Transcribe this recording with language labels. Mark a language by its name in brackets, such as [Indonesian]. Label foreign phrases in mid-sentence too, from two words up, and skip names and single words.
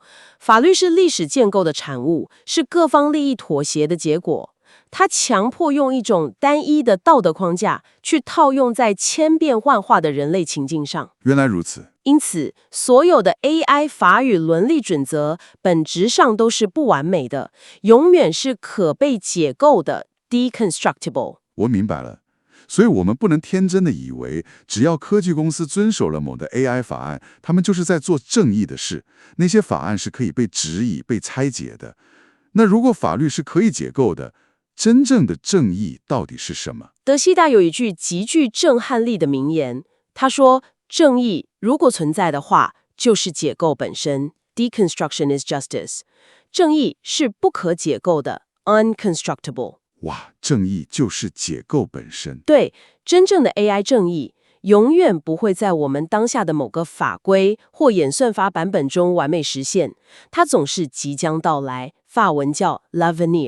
[Chinese] 法律是歷史建構的產物，是各方利益妥協的結果。它強迫用一種單一的道德框架去套用在千變萬化的人類情境上。原來如此。因此，所有的 AI 法與倫理準則本質上都是不完美的，永遠是可被解構的 （deconstructible）。我明白了。所以我們不能天真的以為，只要科技公司遵守了某的 AI 法案，他們就是在做正義的事。那些法案是可以被質疑、被拆解的。那如果法律是可以解構的，真正的正義到底是什麼？德希達有一句極具震撼力的名言，他說：“正義如果存在的話，就是解構本身 [English] （Deconstruction is justice）。 [Chinese] 正義是不可解構的 （unconstructible）。” 哇，正義就是解構本身。對，真正的 AI 正義永遠不會在我們當下的某個法規或演算法版本中完美實現，它總是即將到來，法文叫 l'avenir。